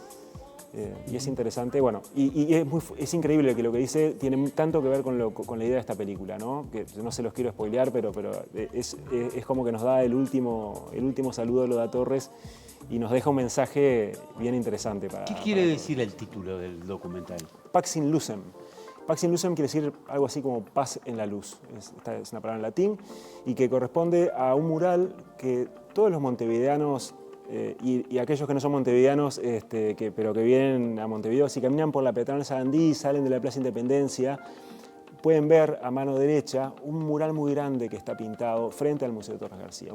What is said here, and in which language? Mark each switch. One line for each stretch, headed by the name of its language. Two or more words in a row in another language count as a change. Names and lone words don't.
Spanish: Y es interesante, bueno, y es increíble que lo que dice tiene tanto que ver con la idea de esta película, ¿no? Que no se los quiero spoilear, pero es como que nos da el último saludo, lo da Torres, y nos deja un mensaje bien interesante para... ¿Qué quiere decir el título del documental? Pax in Lucem. Pax in Lucem quiere decir algo así como paz en la luz. Esta es una palabra en latín, y que corresponde a un mural que todos los montevideanos y aquellos que no son montevideanos, pero que vienen a Montevideo, si caminan por la Peatonal Sarandí, salen de la Plaza Independencia, pueden ver a mano derecha un mural muy grande que está pintado frente al Museo de Torres García.